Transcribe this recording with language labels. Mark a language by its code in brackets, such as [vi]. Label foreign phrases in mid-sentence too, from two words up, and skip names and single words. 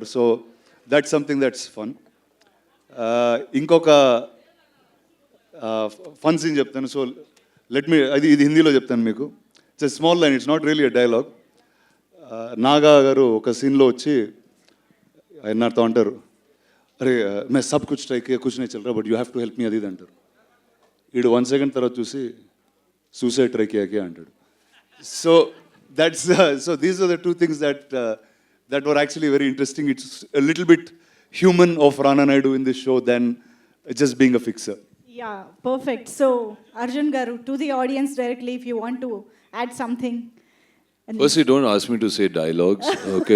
[en] so that's something that's fun. [te] ఇంకొక ఫన్ సీన్ చెప్తాను. సో ఇది హిందీలో చెప్తాను మీకు. [en] It's a small line, it's not really a dialogue. [te] నాగా గారు ఒక సీన్లో వచ్చి ఆయన నాతో అంటారు, [hi] अरे मैं सब कुछ ट्राई किया कुछ नहीं चल रहा [en] but you have to help me [te] అది ఇది అంటారు. వీడు 1 సెకండ్ తర్వాత చూసి సూసైడ్ [hi] ट्राई किया क्या [te] అంటాడు. [en] so that's so these are the two things that were actually very interesting. It's a little bit human of Rana Naidu in this show than just being a fixer. Yeah, perfect. So, Arjun Garu, to the audience directly, if you want to add something. Firstly, don't ask me to say dialogues, okay?